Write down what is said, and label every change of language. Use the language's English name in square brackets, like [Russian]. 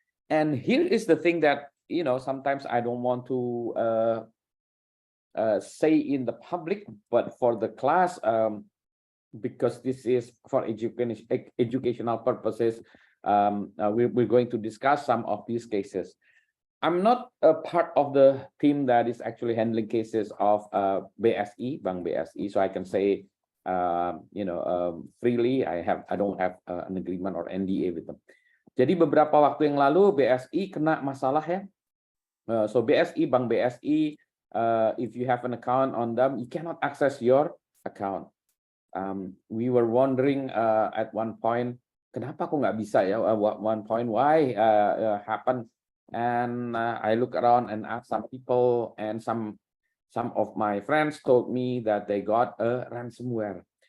[English] And here is the thing that, sometimes I don't want to say in the public, but for the class, because this is for educational purposes, we're going to discuss some of these cases. I'm not a part of the team that is actually handling cases of BSI, Bank BSI, so I can say, freely. I don't have an agreement or NDA with them. [Indonesian] Jadi beberapa waktu yang lalu BSI kena masalah ya. [English] So BSI, Bank BSI, if you have an account on them, you cannot access your account. We were wondering at one point, [Indonesian] kenapa kok nggak bisa ya? [English] One point, why happened? And I look around and ask some people, and some of my friends told me that they got a ransomware.